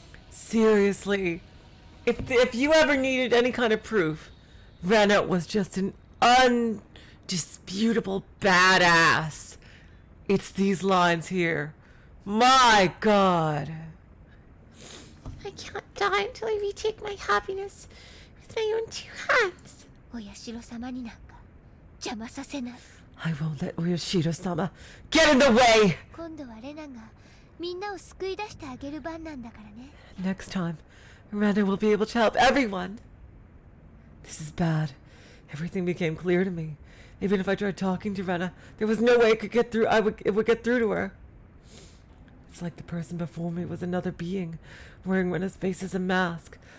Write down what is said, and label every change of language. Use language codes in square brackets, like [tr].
[en] Seriously, if you ever needed any kind of proof, Rena was just an undisputable badass. It's these lines here. My god. I can't die until I retake my happiness with my own two hands. [ja] お社様になんか邪魔させない。 [en] I won't let Oyashiro-sama get in the way! [ja] 今度はレナがみんなを救い出してあげる番なんだからね。 [en] Next time, Rena will be able to help everyone. This is bad. Everything became clear to me. Even if I tried talking to Rena, there was no way it could get through. It would get through to her. It's like the person before me was another being, wearing Rena's face as a mask.